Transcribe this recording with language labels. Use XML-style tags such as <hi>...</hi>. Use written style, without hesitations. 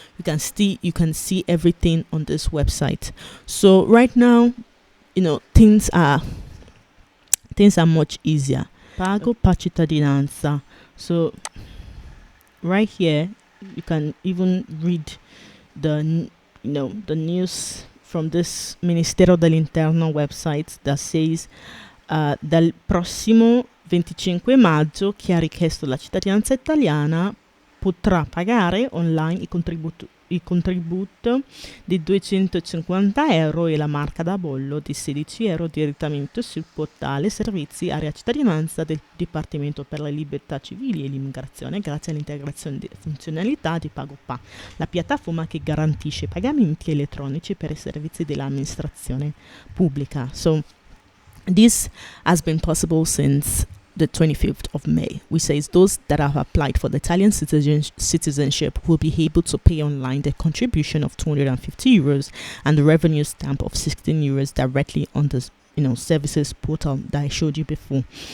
<en>You can see everything on this website. So right now, things are much easier. PagoPa cittadinanza. So right here, you can even read the the news from this Ministero dell'Interno website that says</en> <it>dal prossimo 25 maggio chi ha richiesto la cittadinanza italiana potrà pagare online il contributo di 250 euro e la marca da bollo di 16 euro direttamente sul portale servizi area cittadinanza del Dipartimento per le libertà civili e l'immigrazione grazie all'integrazione di funzionalità di PagoPa, la piattaforma che garantisce pagamenti elettronici per i servizi dell'amministrazione pubblica.</it> <en>So this has been possible since the 25th of May, which says those that have applied for the Italian citizenship will be able to pay online the contribution of 250 euros and the revenue stamp of 16 euros directly on the services portal that I showed you before.</en>